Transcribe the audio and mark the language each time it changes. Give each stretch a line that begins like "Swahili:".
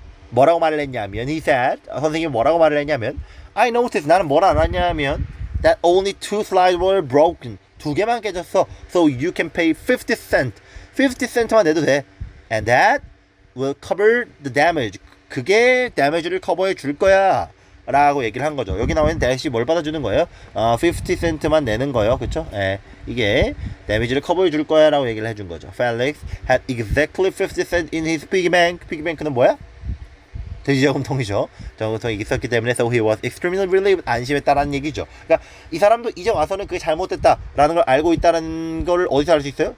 Korean: 뭐라고 말을 했냐면
English: he said,
Korean: 선생님이 뭐라고 말을 했냐면
English: I noticed,
Korean: 나는 뭘 알았냐면
English: that only 2 slides were broken.
Korean: 2개만 깨졌어.
English: So you can pay 50 cents.
Korean: 50 cent만 내도 돼.
English: And that will cover the damage.
Korean: 그게 damage를 커버해 줄 거야 라고 얘기를 한 거죠. 여기 나오는 대시 뭘 받아주는 거예요? 50 cent만 내는 거예요. 그쵸? 이게 damage를 커버해 줄 거야 라고 얘기를 해준 거죠.
English: Felix had exactly 50 cents in his piggy bank.
Korean: piggy bank는 뭐야? 돼지저금통이죠. 저금통이 있었기 때문에
English: so he was extremely relieved.
Korean: 안심했다라는 얘기죠. 그러니까 이 사람도 이제 와서는 그게 잘못됐다라는 걸 알고 있다는 걸 어디서 알 수 있어요?